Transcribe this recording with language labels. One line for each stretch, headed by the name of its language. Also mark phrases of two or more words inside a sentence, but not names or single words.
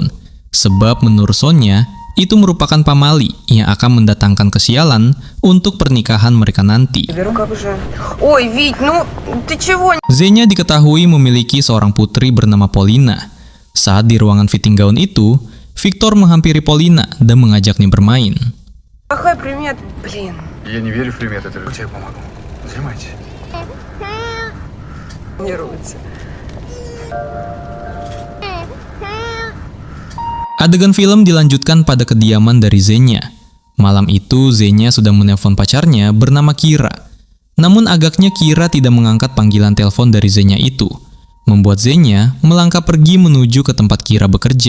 Indonesian: Sebab menurut Sonya, itu merupakan pamali yang akan mendatangkan kesialan untuk pernikahan mereka nanti. Zenya diketahui memiliki seorang putri bernama Polina. Saat di ruangan fitting gaun itu, Victor menghampiri Polina dan mengajaknya bermain.
Russian: Какой примет, блин. Я не верю в приметы, это я помогу. Занимайтесь. Нервуется.
Indonesian: Adegan film dilanjutkan pada kediaman dari Zenya. Malam itu, Zenya sudah menelpon pacarnya bernama Kira. Namun agaknya Kira tidak mengangkat panggilan telepon dari Zenya itu, membuat Zenya melangkah pergi menuju ke tempat Kira bekerja.